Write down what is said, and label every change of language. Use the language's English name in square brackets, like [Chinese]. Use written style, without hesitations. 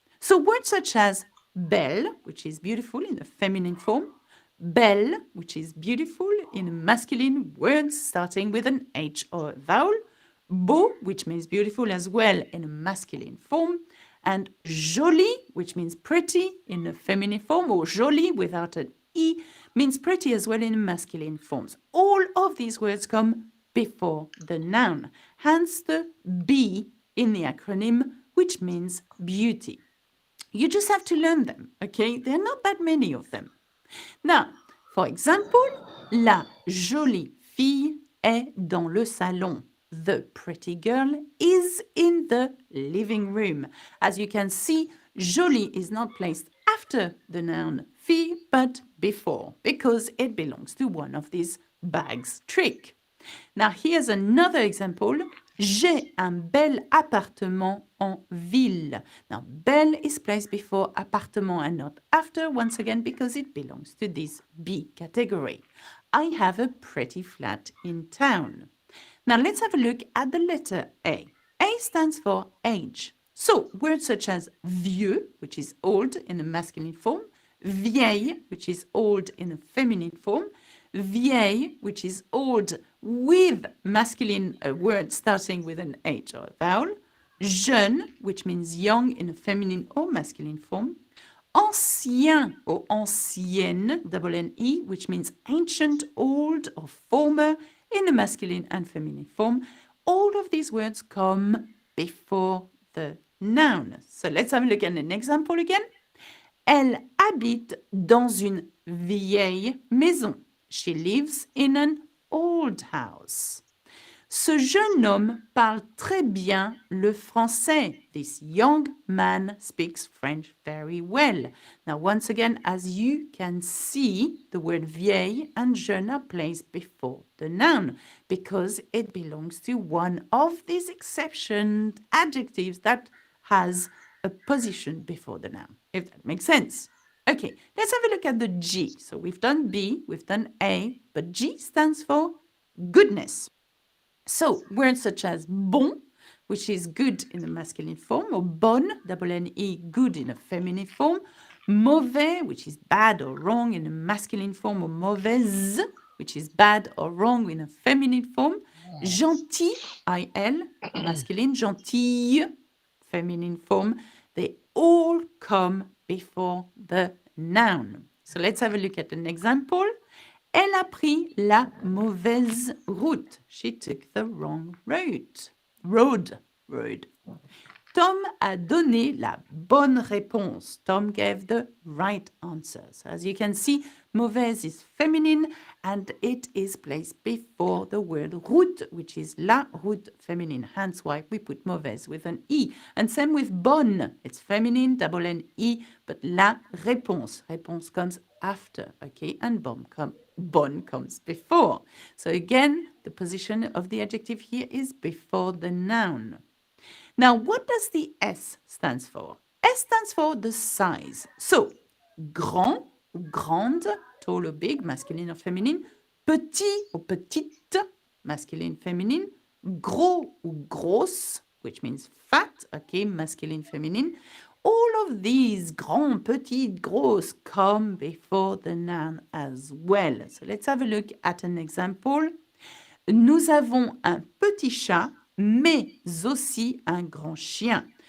[English] So words such as belle, which is beautiful in a feminine form, belle, which is beautiful in a masculine, words starting with an H or a vowel, beau, which means beautiful as well in a masculine form, and jolie, which means pretty in a feminine form, or jolie without an E means pretty as well in masculine forms. All of these words come before the noun, hence the B in the acronym, which means beauty. You just have to learn them, okay? There are not that many of them. Now, for example, [French] la jolie fille est dans le salon. [English] The pretty girl is in the living room. As you can see, jolie is not placed after the noun fille, but before, because it belongs to one of these bags trick. Now, here's another example. [French] J'ai un bel appartement en ville. [English] Now, belle is placed before appartement and not after, once again, because it belongs to this B category. I have a pretty flat in town. Now, let's have a look at the letter A. A stands for age. So, words such as vieux, which is old in a masculine form, vieille, which is old in a feminine form, vieille, which is old with masculine words starting with an H or a vowel, jeune, which means young in a feminine or masculine form, ancien or ancienne, double N-E, which means ancient, old, or former in a masculine and feminine form. All of these words come before the noun. So let's have a look at an example again. [French] Elle habite dans une vieille maison. [English] She lives in an old house. [French] Ce jeune homme parle très bien le français. [English] This young man speaks French very well. Now, once again, as you can see, the word vieille and jeune are placed before the noun because it belongs to one of these exception adjectives that has a position before the noun, if that makes sense. Okay, let's have a look at the G. So we've done B, we've done A, but G stands for goodness. So words such as bon, which is good in the masculine form, or bonne, double N-E, good in a feminine form, mauvais, which is bad or wrong in a masculine form, or mauvaise, which is bad or wrong in a feminine form, gentil, I-L, masculine, gentille, feminine form, they all come before the noun. So let's have a look at an example. [French] Elle a pris la mauvaise route. [English] She took the wrong road. Road. [French] Tom a donné la bonne réponse. [English] Tom gave the right answer. So as you can see, mauvaise is feminine and it is placed before the word route, which is la route feminine. Hence why we put mauvaise with an E. And same with bonne. It's feminine, double N E, but la réponse. Réponse comes after, okay? And bonne comes before. So again, the position of the adjective here is before the noun. Now, what does the S stands for? S stands for the size. So, grand ou grande, tall or big, masculine or feminine, petit ou petite, masculine, feminine, gros ou grosse, which means fat, okay, masculine, feminine. All of these, grand, petit, grosse, come before the noun as well. So let's have a look at an example. [French] Nous avons un petit chat, mais aussi un grand chien.